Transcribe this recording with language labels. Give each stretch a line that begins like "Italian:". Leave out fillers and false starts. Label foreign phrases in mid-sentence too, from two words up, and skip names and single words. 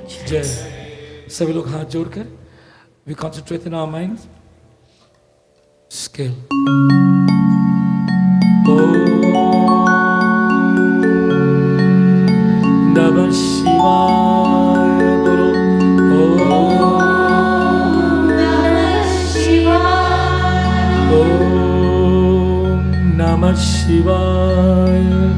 Hindi: जय। सभी लोग हाथ जोड़कर
English: we concentrate in our minds. Scale.
Sanskrit: Om Namah Shivaya Guru. Om Namah Shivaya. Om Namah Shivaya.